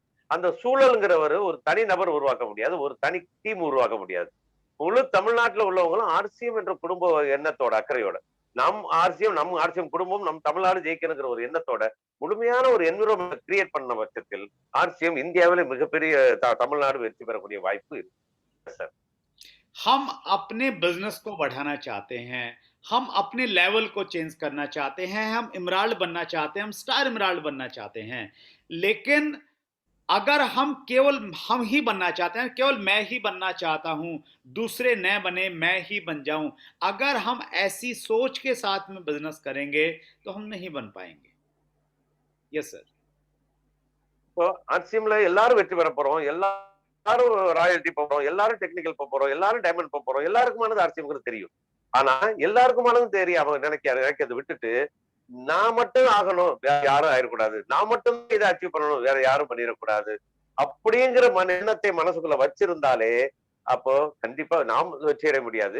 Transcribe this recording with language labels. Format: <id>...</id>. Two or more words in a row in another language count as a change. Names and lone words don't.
<ta>அந்த சூழலுங்கிறவர் ஒரு தனி நபர் உருவாக்க முடியாது, ஒரு தனி டீம் உருவாக்க முடியாது. முழு தமிழ்நாட்டுல உள்ளவங்களும் ஆர்சிஎம் என்ற குடும்ப எண்ணத்தோட, அக்கறையோட, நம் ஆர்சிஎம் குடும்பம், நம் தமிழ்நாடு ஜெயிக்கணுங்கிற ஒரு எண்ணத்தோட முழுமையான ஒரு என்விரான்மெண்ட் கிரியேட் பண்ண பட்சத்தில் ஆர்சிஎம் இந்தியாவிலே மிகப்பெரிய தமிழ்நாடு வெற்றி பெறக்கூடிய வாய்ப்பு இருக்கு சார்.</ta> <hi>हम अपने बिजनेस को बढ़ाना चाहते हैं, हम अपने लेवल को चेंज करना चाहते हैं, हम इमराल्ड बनना चाहते हैं, हम स्टार इमराल्ड बनना चाहते हैं। लेकिन अगर हम केवल हम ही बनना चाहते हैं, केवल मैं ही बनना चाहता हूं, दूसरे न बने मैं ही बन जाऊं, अगर हम ऐसी सोच के साथ में बिजनेस करेंगे तो हम नहीं बन पाएंगे।</hi> <en>yes sir.</en> <ta>இப்போ ஆர்சிஎம்ல எல்லாரும் வெற்றி பெற போறோம், எல்லாரும் ராயல்டி போறோம், எல்லாரும் டெக்னிக்கல் போறோம், எல்லாரும் டைமண்ட் போறோம், எல்லாருக்குமானது ஆர்சிஎம் தெரியும். ஆனா எல்லாருக்குமானதும் தெரியும். அவங்க நினைக்கிறத விட்டுட்டு நான் மட்டும் ஆகணும், வேற யாரும் ஆயிடக்கூடாது, நான் மட்டும் இதை அச்சீவ் பண்ணணும், வேற யாரும் பண்ணிடக்கூடாது அப்படிங்கிற எண்ணத்தை மனசுக்குள்ள வச்சிருந்தாலே அப்போ கண்டிப்பா நாம் வெற்றி அடைய முடியாது.</ta>